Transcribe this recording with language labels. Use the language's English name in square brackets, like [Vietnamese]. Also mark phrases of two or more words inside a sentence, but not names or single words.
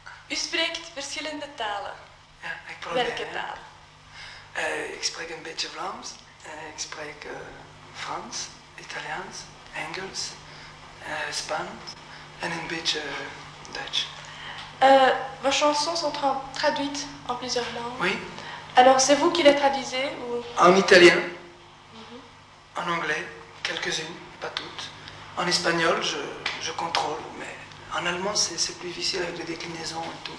[Dutch] U spreekt verschillende talen. Ja, ik probeer. Welke taal? Ik spreek een beetje Vlaams. Ik spreek Frans, Italiaans, Engels, Spaans en een beetje Dutch. [French] Vos chansons sont traduites en plusieurs langues. Oui, Alors, c'est vous qui les traduisez ou... en italien, en anglais, quelques-unes, pas toutes. En espagnol, je contrôle, mais en allemand, c'est plus difficile avec les déclinaisons et tout.